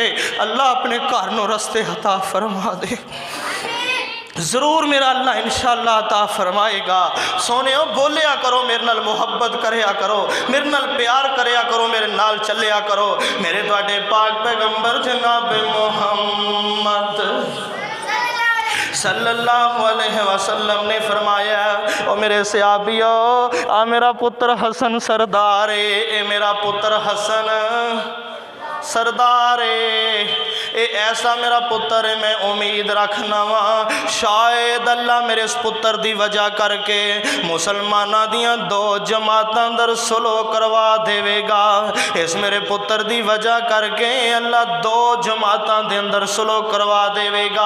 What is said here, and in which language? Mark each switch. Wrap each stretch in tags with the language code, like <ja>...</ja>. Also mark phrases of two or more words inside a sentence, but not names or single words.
<pa>اللہ اپنے گھر نوں رستے عطا فرما دے، ضرور میرا اللہ ان شاء اللہ عطا فرمائے گا. سوہنیو بولیا کرو، میرے نال محبت کریا کرو، میرے نال پیار کریا کرو، میرے نال چلیا کرو. میرے تہاڈے پاک پیغمبر جناب محمد</pa> <ar>صلى الله عليه وسلم</ar> <pa>نے فرمایا، او میرے صحابیو آ میرا پتر حسن سردار ہے، اے میرا پتر حسن سردار اے ایسا میرا پتر ہے. میں امید رکھنا وا شاید اللہ میرے اس پتر کی وجہ کر کے مسلماناں دیاں دو جماعتاں اندر صلح کروا دیوے گا. اس میرے پتر کی وجہ کر کے اللہ دو جماعتاں دے اندر صلح کروا دیوے گا.</pa>